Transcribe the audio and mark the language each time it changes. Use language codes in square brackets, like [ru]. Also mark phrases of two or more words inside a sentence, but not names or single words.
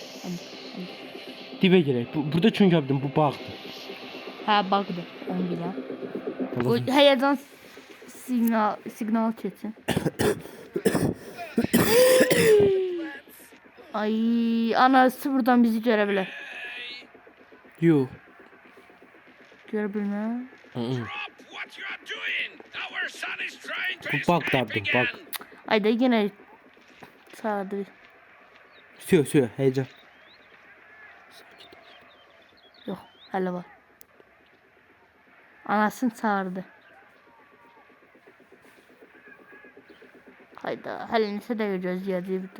[az] Dibə girək. Burada çünki abdim bu bağdır. Hə, bağdır. Onu biləm. O həyəcan siqnal keçsin. Ay, anası buradan bizi görə bilər. Yo. Görə bilmə. [en] Drop what you're doing. Our son is trying to [az] Bu bug [en] escape [tr] derdim, [en] again. bug. [az] Ayda yenə çağırdı. Sür heyecan. Yox, hələ var. Anasını çağırdı. Hayda, hələ neçə dəqiqə gözləyəcək bir də.